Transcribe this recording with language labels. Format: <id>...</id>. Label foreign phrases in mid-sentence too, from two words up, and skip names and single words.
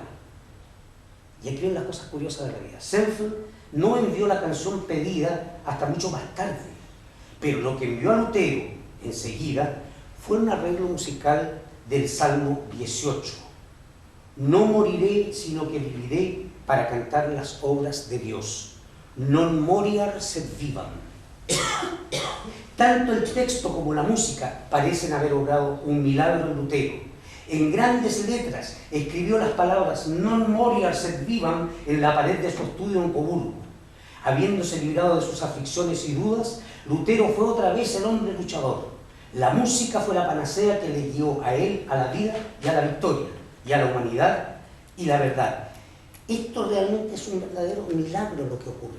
<es>Y aquí vienen las cosas curiosas de la vida. Senfeld no envió la canción pedida hasta mucho más tarde, pero lo que envió a Lutero enseguida fue un arreglo musical del Salmo 18. No moriré, sino que viviré para cantar las obras de Dios.</es> <la>Non moriar sed vivam.</la> <es>Tanto el texto como la música parecen haber obrado un milagro en Lutero. En grandes letras escribió las palabras</es> <la>non moriar sed vivam</la> <es>en la pared de su estudio en Coburgo. Habiéndose librado de sus aflicciones y dudas, Lutero fue otra vez el hombre luchador. La música fue la panacea que le guió a él, a la vida y a la victoria, y a la humanidad y la verdad. Esto realmente es un verdadero milagro lo que ocurrió.</es>